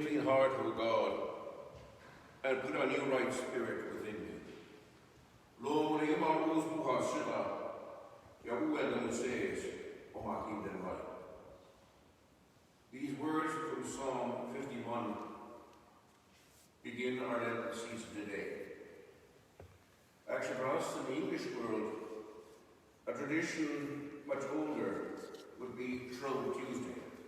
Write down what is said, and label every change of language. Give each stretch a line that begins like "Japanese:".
English: Lord, O God, and put a new right spirit within me.
Estonian: Loo mulle Jumal uus puhas süda ja uuenda mu sees oma kindel vaim.
English: These words from Psalm 51 begin our Lenten season today. Actually, for us in the English world, a tradition much older would be Shrove Tuesday.